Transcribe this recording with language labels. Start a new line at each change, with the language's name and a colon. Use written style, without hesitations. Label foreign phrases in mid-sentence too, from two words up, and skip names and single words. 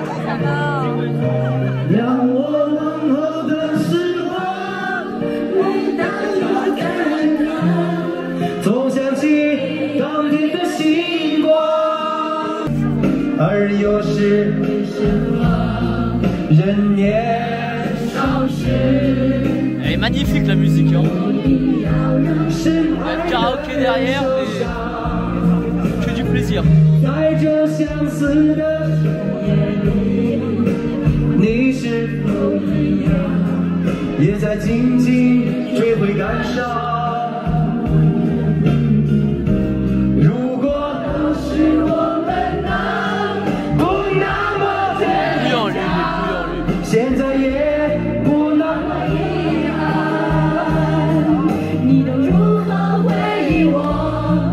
Chinese: 让我等候的时光，每当我看看，总想起当天的星光。而有时人年少时，
French: Elle est magnifique la musique, hein. Il y a le karaoké derrière et que du plaisir.
Chinese: 带着相似的夜里，你是否一样，也在静静追回感伤？如果当时我们不那么天真，现在也不那么遗憾，你都如何回忆我？